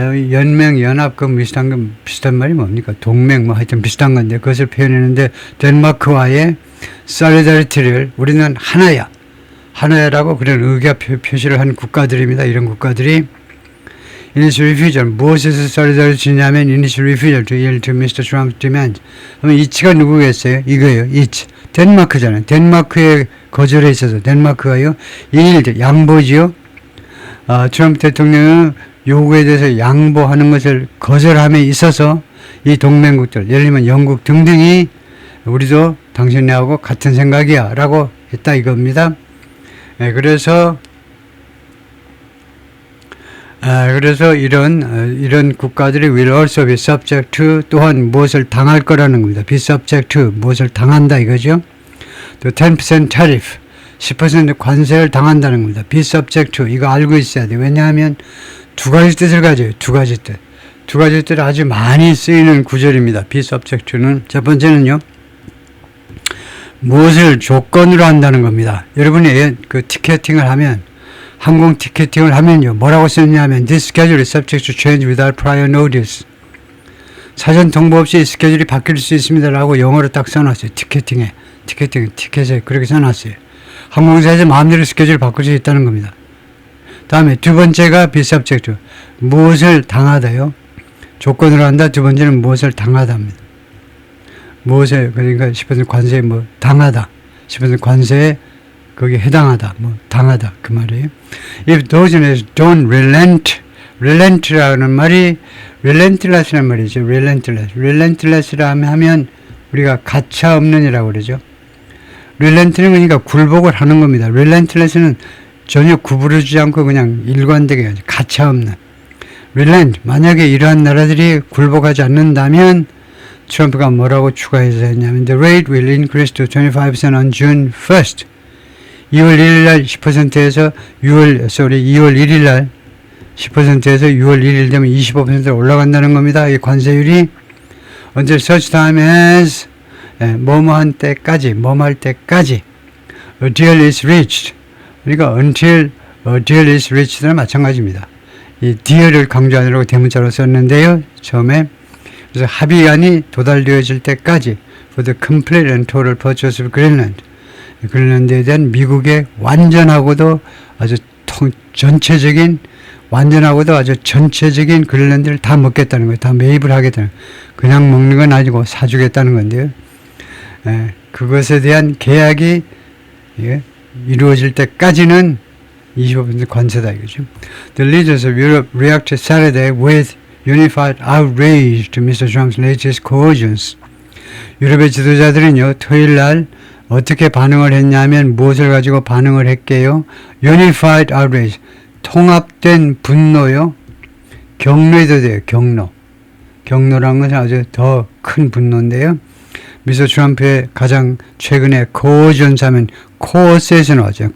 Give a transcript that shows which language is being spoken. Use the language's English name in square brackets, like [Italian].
[Korean] 연맹, 연합, 비슷한 말이 뭡니까? 동맹, 하여튼 비슷한 건데, 그것을 표현했는데, 덴마크와의 solidarity를 우리는 하나야라고 그런 의견 표시를 한 국가들입니다. 이런 국가들이, [English] initial refusal, [Korean] 무엇에서 solidarity 냐면, [English] initial refusal to yield to Mr. Trump's demand. [Korean] 그러면 이치가 누구겠어요? 이거예요, 이치. 덴마크잖아요. 덴마크에 거절해 있어서, 덴마크가요, yield, 양보지요. 트럼프 대통령은 요구에 대해서 양보하는 것을 거절함에 있어서 이 동맹국들, 예를 들면 영국 등등이 우리도 당신네하고 같은 생각이야 라고 했다 이겁니다. 그래서 이런 국가들이 [English] will also be subject to [Korean] 또한 무엇을 당할 거라는 겁니다. be subject to 무엇을 당한다 이거죠. 또 10% tariff 10% 관세를 당한다는 겁니다. be subject to 이거 알고 있어야 돼요. 왜냐하면 두 가지 뜻을 가져요. 두 가지 뜻 아주 많이 쓰이는 구절입니다. be subject to는 첫 번째는요. 무엇을 조건으로 한다는 겁니다. 여러분이 그 티켓팅을 하면 항공 티켓팅을 하면요. 뭐라고 썼냐면 [English] this schedule is subject to change without prior notice. [Korean] 사전 통보 없이 스케줄이 바뀔 수 있습니다. 라고 영어로 딱 써놨어요. 티켓에 그렇게 써놨어요. 항공사에서 마음대로 스케줄 바꿀 수 있다는 겁니다. 다음에 두 번째가 be subject to. 무엇을 당하다요. 조건으로 한다. 두 번째는 무엇을 당하다입니다. 그러니까 10% 관세에 당하다. 10% 관세에 거기에 해당하다. 당하다. 그 말이에요. [English] If those don't relent [Korean] 라는 말이 relentless라는 말이죠. relentless라 하면 우리가 가차 없는이라고 그러죠. relent는 그러니까 굴복을 하는 겁니다. relentless는 전혀 구부러지지 않고 그냥 일관되게 가차 없는. relent, 만약에 이러한 나라들이 굴복하지 않는다면 트럼프가 뭐라고 추가해서 했냐면 [English] The rate will increase to 25% on June 1st. [Korean] 2월 1일 날 10%에서 2월 1일 날 10%에서 6월 1일 되면 25% 올라간다는 겁니다. 이 관세율이 [English] until such time as [Korean] 뭐뭐할 때까지 [English] a deal is reached. [Korean] 그러니까 until a deal is reached는 마찬가지입니다. 이 deal을 강조하느라고 대문자로 썼는데요. 처음에 그래서 합의안이 도달되어질 때까지 [English] for the complete and total purchase of Greenland. [Korean] 그린란드에 대한 미국의 완전하고도 아주 전체적인 완전하고도 아주 전체적인 그린란드를 다 먹겠다는 거예요. 다 매입을 하겠다는 거예요. 그냥 먹는 건 아니고 사주겠다는 건데요. 그것에 대한 계약이 이루어질 때까지는 25% 관세다 이거죠. [English] The leaders of Europe reacted Saturday with unified outrage to Mr. Trump's latest coercions. [Korean] 유럽의 지도자들은요, 토요일 날 어떻게 반응을 했냐면 무엇을 가지고 반응을 했게요? [English] Unified outrage, [Korean] 통합된 분노요. 경노에도 돼요. 경노. 경노라는 것은 아주 더 큰 분노인데요. 미스터 트럼프의 가장 최근에 coercions하면 coerce에서 나왔죠.